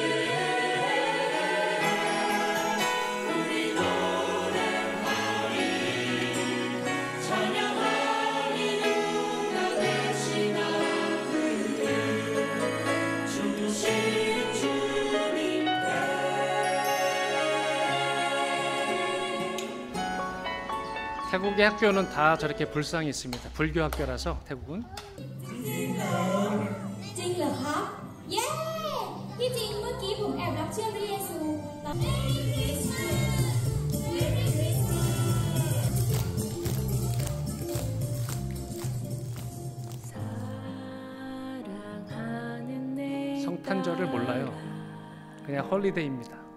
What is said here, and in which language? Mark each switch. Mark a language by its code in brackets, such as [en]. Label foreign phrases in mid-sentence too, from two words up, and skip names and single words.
[ko] 우리 노래하리 찬양하리 누가 되시나 그를 주신 주님께. 태국의 학교는 다 저렇게 불상이 있습니다. 불교 학교라서 태국은. [th] จริงเหรอครับ เย้ ที่จริงเมื่อกี้ผมแอบรับเชื่อพระเยซูตอนนี้ [ko] 성탄절을 몰라요. 그냥 홀리데이입니다.